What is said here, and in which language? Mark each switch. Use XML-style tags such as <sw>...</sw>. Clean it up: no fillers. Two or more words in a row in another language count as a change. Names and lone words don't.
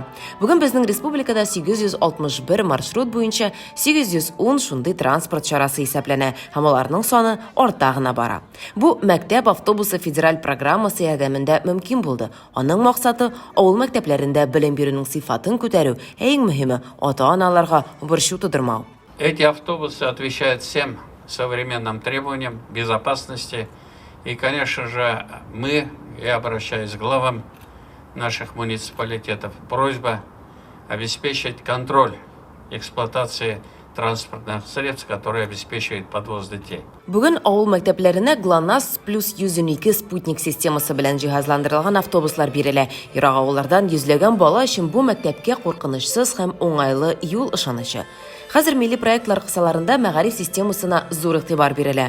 <tt>Бүген безнең республикада 861 маршрут буенча 810 шундый транспорт чарасы исәпләнә, һәм аларның саны арта гына бара. Бу мәктәп автобусы федераль программасы ярдәмендә мөмкин булды. Аның максаты авыл мәктәпләрендә белем бирүнең сыйфатын күтәрү, иң мөһиме ата-аналарга борчу тудырмау.</tt> <ru>Эти автобусы отвечают всем современным требованиям безопасности. И, конечно же, я обращаюсь к главам наших муниципалитетов, просьба обеспечить контроль эксплуатации транспортных средств, которые обеспечивают подвоз детей.</ru> <tt>Бүген авыл мәктәпләренә ГЛОНАСС плюс 112 спутник системасы белән җиһазландырылган автобуслар бирелә. Ерак авыллардан йөзләгән бала өчен бу мәктәпкә куркынычсыз һәм уңайлы юл ышанычы. Хәзер милли проектлар кысаларында мәгариф системасына зур игътибар бирелә.</tt>